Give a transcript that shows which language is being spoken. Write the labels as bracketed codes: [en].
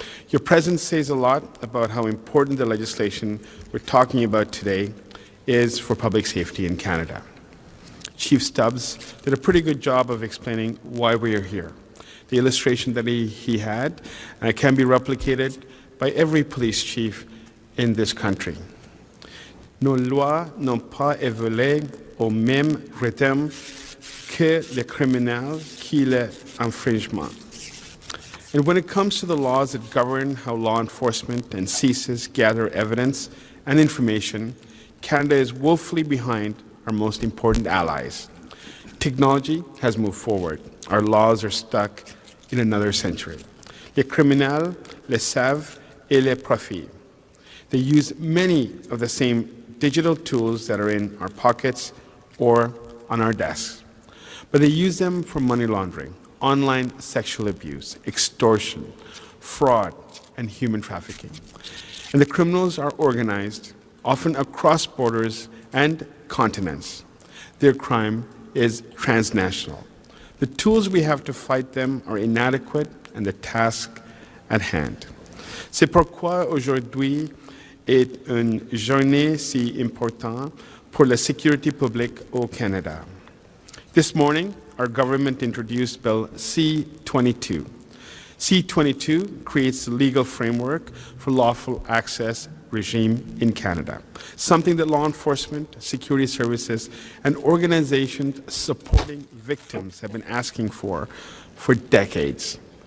[en] Your presence says a lot about how important the legislation we're talking about today is for public safety in Canada. Chief Stubbs did a pretty good job of explaining why we are here. The illustration that he had can be replicated by every police chief in this country. [fr] Nos lois n'ont pas évolué au même rythme que les criminels qui les infringent. [en] And when it comes to the laws that govern how law enforcement and CSIS gather evidence and information, Canada is woefully behind our most important allies. Technology has moved forward. Our laws are stuck in another century. [fr] Les criminels les savent et les profitent. [en] They use many of the same digital tools that are in our pockets or on our desks, but they use them for money laundering, online sexual abuse, extortion, fraud, and human trafficking. And the criminals are organized, often across borders and continents. Their crime is transnational. The tools we have to fight them are inadequate, and the task at hand. [fr] C'est pourquoi aujourd'hui est une journée si importante pour la sécurité publique au Canada. [en] This morning, our government introduced Bill C-22. C-22 creates the legal framework for lawful access regime in Canada, something that law enforcement, security services, and organizations supporting victims have been asking for decades.